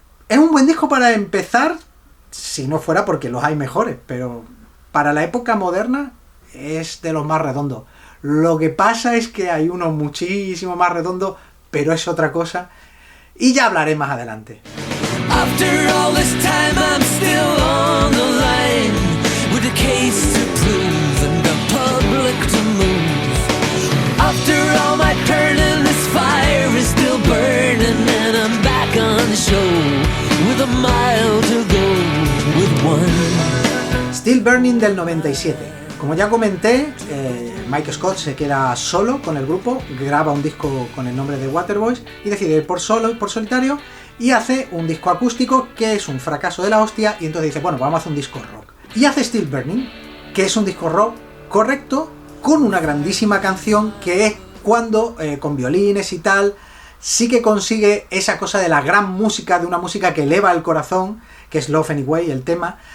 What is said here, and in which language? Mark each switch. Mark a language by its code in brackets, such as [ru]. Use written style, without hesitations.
[es] Es un buen disco para empezar, si no fuera porque los hay mejores, pero para la época moderna es de los más redondos. Lo que pasa es que hay uno muchísimo más redondo, pero es otra cosa, y ya hablaré más adelante. [en] After all this time I'm still on the line, with a case to prove and the public to move. After all my turning, this fire is still burning, and I'm back on the show with a mile to go, with one. [es] Still Burning, del 97. Como ya comenté, Mike Scott se queda solo con el grupo, graba un disco con el nombre de Waterboys y decide ir por solitario, y hace un disco acústico que es un fracaso de la hostia, y entonces dice, bueno, vamos a hacer un disco rock. Y hace Still Burning, que es un disco rock correcto, con una grandísima canción que es cuando, con violines y tal, sí que consigue esa cosa de la gran música, de una música que eleva el corazón, que es Love Anyway, el tema.